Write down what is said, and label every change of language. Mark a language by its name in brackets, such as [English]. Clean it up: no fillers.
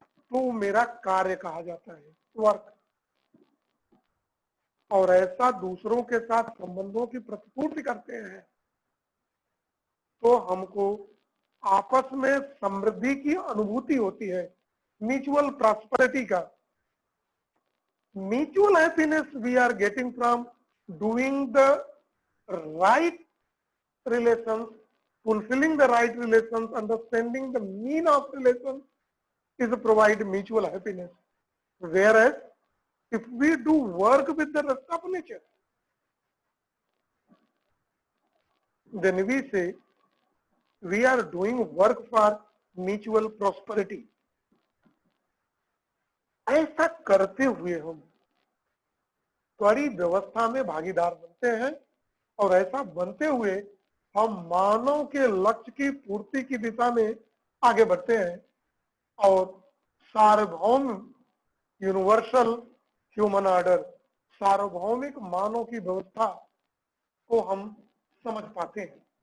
[Hindi] तो मेरा कार्य कहा जाता है, वर्क। और ऐसा दूसरों के साथ संबंधों की प्रतिपूर्ति करते हैं तो हमको आपस में समृद्धि की अनुभूति होती है, [English] mutual prosperity [Hindi] का। [English] Mutual happiness we are getting from doing the right relations, fulfilling the right relations, understanding the mean of relations is provide mutual happiness. Whereas if we do work with the rest of nature, then we say we are doing work for mutual prosperity. [Hindi] ऐसा करते हुए हम त्वरी व्यवस्था में भागीदार बनते हैं और ऐसा बनते हुए हम मानव के लक्ष्य की पूर्ति की दिशा में आगे बढ़ते हैं और सार्वभौम [English] universal human order, [Hindi] सार्वभौमिक मानव की व्यवस्था को हम समझ पाते हैं।